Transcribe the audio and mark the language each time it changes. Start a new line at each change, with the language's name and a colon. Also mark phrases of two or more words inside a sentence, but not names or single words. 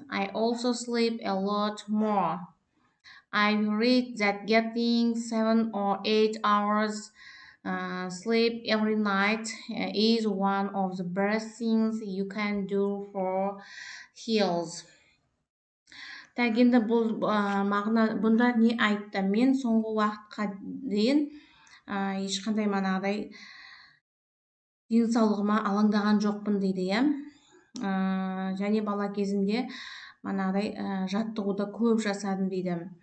English: I also sleep a lot more. I read that getting 7 or 8 hours sleep every night is one of the best things you can do for health.
Kazakh: Енді бұл мағына бұнда не айтты? Мен соңғы уақытқа дейін ешқандай денсаулығыма алаңдаған жоқпын дейді, және бала кезімде жаттығуды көп жасадым дейді.